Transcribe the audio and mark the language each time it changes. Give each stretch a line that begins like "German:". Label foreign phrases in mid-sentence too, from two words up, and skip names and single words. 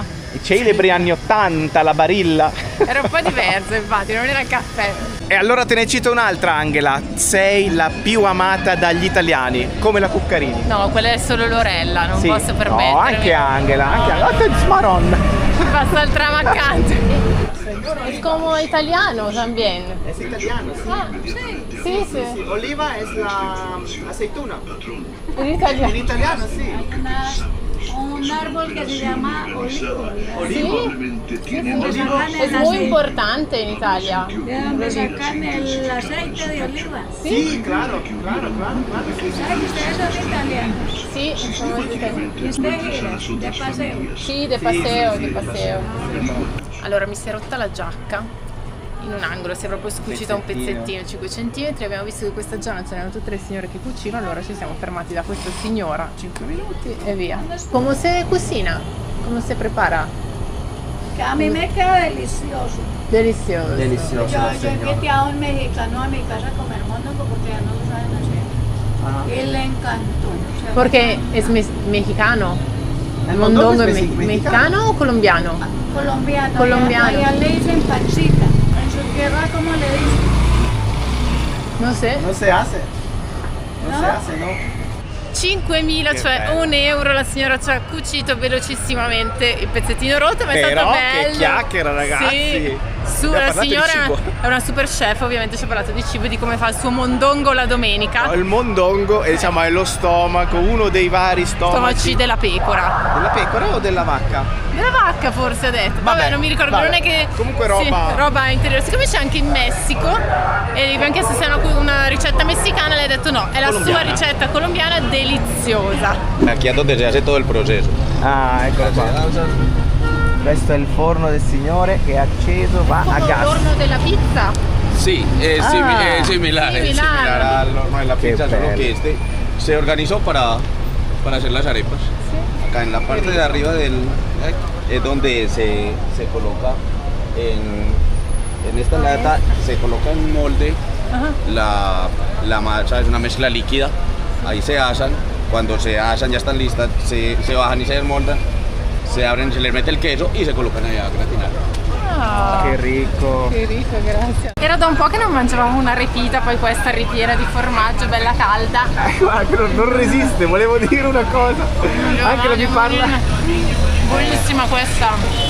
Italian: I celebri anni 80, la Barilla. Era un po' diverso, infatti, non era il caffè. E allora te ne cito un'altra, Angela. Sei la più amata dagli italiani, come la Cuccarini. No, quella è solo Lorella, non Sì. posso permettermi. No, anche Angela, anche Angela. Smaron. Passa il tram accanto.
Spanish: Es como italiano también. Es italiano, sì.
Italian: Ah, sì, sì.
Spanish: Oliva es la aceituna.
Italian: In italiano. In italiano, sì.
Spanish: Un árbol que se llama olivo. Es muy importante
Italian: in Italia.
Spanish: De donde sacan el aceite de oliva. Sì, claro. ¿Saben ustedes son italianos?
Italian: Sì, somos italiani.
Spanish: ¿Y usted gira de paseo? Sì, de paseo.
Italian: Allora mi si è rotta la giacca in un angolo, si è proprio scucita un pezzettino, 5 centimetri. Abbiamo visto che questa zona c'erano tutte le signore che cucinano, allora ci siamo fermati da questa signora 5 minuti e via. Come se cucina? Come se prepara?
Spanish: Que a mí me queda delicioso. Delicioso. Delicioso, Yo invité a un mexicano a mi casa a comer mondongo porque ya no lo saben hacer. Y le encantó. O sea, Porque es mexicano. El Mondongo mondongo es es mexicano o colombiano? colombiano. Colombiano. Allá le dicen pancita. En su tierra, ¿cómo le dicen?
Italian: Non sé.
Spanish: Non se hace. Non No? se hace, no? 5.000,
Italian: Che cioè bello. €1 la signora ci ha cucito velocissimamente il pezzettino rotto, ma è Però stato che bello. chiacchiera, ragazzi. Sì. Abbiamo La parlato di signora cibo. è una super chef, ovviamente ci ha parlato di cibo e di come fa il suo mondongo la domenica. Il mondongo è, diciamo, è lo stomaco, uno dei vari Stomaci della pecora. Della pecora o della vacca? Della vacca forse ha detto. Vabbè, non mi ricordo, vabbè. non è che. Comunque Sì, roba. roba interiore. Siccome c'è anche in Messico e gli abbiamo chiesto se è una ricetta messicana, lei ha detto no, è la Colombiana. sua ricetta colombiana deliziosa.
Spanish: Aquí es donde se hace todo el proceso.
Italian: Ah, eccolo qua. Questo è il forno del signore che è acceso, va a Come gas. l'orno della pizza.
Spanish: Sí, es, Ah. es similar. Es Similar. similar al horno de la Qué pizza, solo bello. que este se organizó para hacer las arepas. Acá en la parte de arriba es donde se coloca en esta lata, se coloca en un molde la masa, es una mezcla líquida. Ahí se asan, cuando se asan ya están listas, se bajan y se desmoldan. Se abren, se les mete
Italian: il queso e si collocano a gratinare. Ah, Che ricco. che ricco, grazie. Era da un po' che non mangiavamo una ripita, poi questa ripiena di formaggio bella calda. Guarda, non resiste, volevo dire una cosa. Anche la mi parla. Buonissima questa.